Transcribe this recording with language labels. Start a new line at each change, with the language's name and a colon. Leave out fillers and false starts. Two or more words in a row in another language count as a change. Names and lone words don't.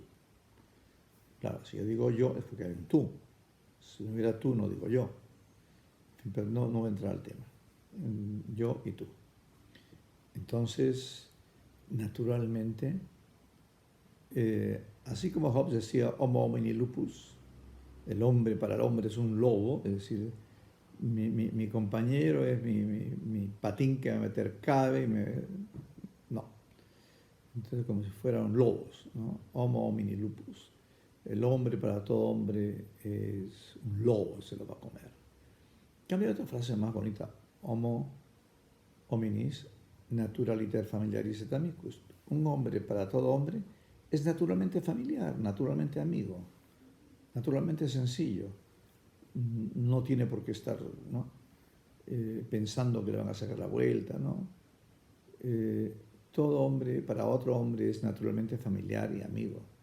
Spanish: Claro, si yo digo yo es porque hay un tú. Si no hubiera tú, no digo yo. Pero no voy a entrar al tema. Yo y tú. Entonces, naturalmente, así como Hobbes decía
Latin: homo homini lupus,
Spanish: el hombre para el hombre es un lobo, es decir, mi compañero es mi patín que va a meter cabe no. Entonces como si fueran lobos, ¿no?
Latin: Homo homini lupus.
Spanish: El hombre para todo hombre es un lobo, se lo va a comer. Cambia otra frase más bonita.
Latin: Homo hominis naturaliter familiaris et amicus.
Spanish: Un hombre para todo hombre es naturalmente familiar, naturalmente amigo, naturalmente sencillo. No tiene por qué estar, ¿no? Pensando que le van a sacar la vuelta, ¿no? todo hombre para otro hombre es naturalmente familiar y amigo.